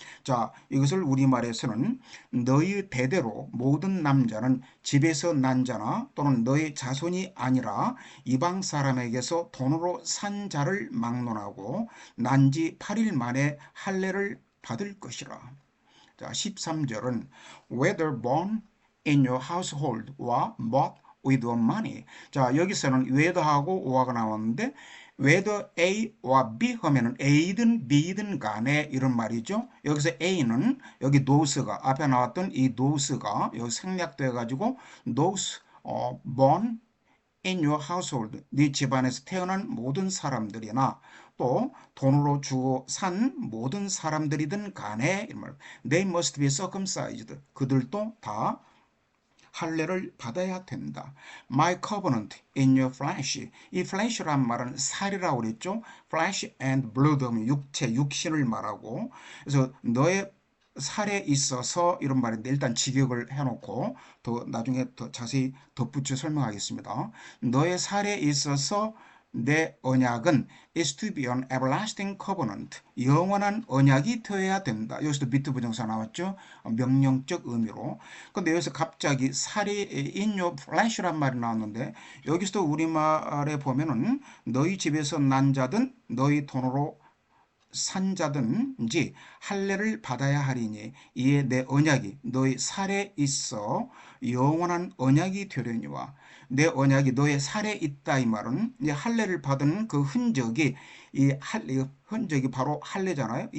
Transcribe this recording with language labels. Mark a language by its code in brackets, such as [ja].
[ko] 자, 이것을 우리말에서는 너희 대대로 모든 남자는 집에서 난 자나 또는 너희 자손이 아니라 이방 사람에게서 돈으로 산 자를 막론하고 난 지 8일 만에 할례를 받을 것이라. 자, 13절은 [en] whether born in your household or bought with your money. [ko] 자, 여기서는 whether하고 or가 나왔는데 whether A와 B 하면은 A든 B든 간에 이런 말이죠. 여기서 A는 여기 nose가 앞에 나왔던 이 nose가 여기 생략돼 가지고 [en] those born in your household, [ko] 네 집안에서 태어난 모든 사람들이나 또 돈으로 주고 산 모든 사람들이든 간에 이런 말. [en] They must be circumcised. [ko] 그들도 다 할례를 받아야 된다. [en] My covenant in your flesh. [ko] 이 flesh란 말은 살이라고 그랬죠. [en] flesh and blood [ko] 하면 육체, 육신을 말하고 그래서 너의 살에 있어서 이런 말인데 일단 직역을 해놓고 더 나중에 더 자세히 덧붙여 설명하겠습니다. 너의 살에 있어서 내 언약은 [en] is to be an everlasting covenant. [ko] 영원한 언약이 되어야 된다. 여기서도 비트 부정사 나왔죠. 명령적 의미로. 근데 여기서 갑자기 살이 [en] in your flesh [ko] 란 말이 나왔는데 여기서도 우리말에 보면은 너희 집에서 난 자든 너희 돈으로 산 자든지 할례를 받아야 하리니 이에 내 언약이 너희 살에 있어 영원한 언약이 되려니와 내 언약이 너의 살에 있다 이 말은 이제 할례를 받은 그 흔적이 흔적이 바로 할례잖아요.